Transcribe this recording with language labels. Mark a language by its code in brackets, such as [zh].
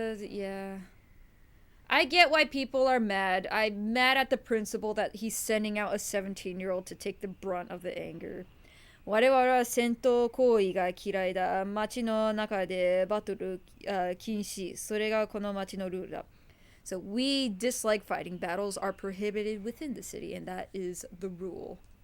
[en] Yeah. I get why people are mad. I'm mad at the principal that he's sending out a 17-year-old to take the brunt of the anger. [ja] 我々は戦闘行為が嫌いだ。街の中でバトル禁止。それがこの街のルールだ。 [en] So we dislike fighting. Battles are prohibited within the city, and that is the rule.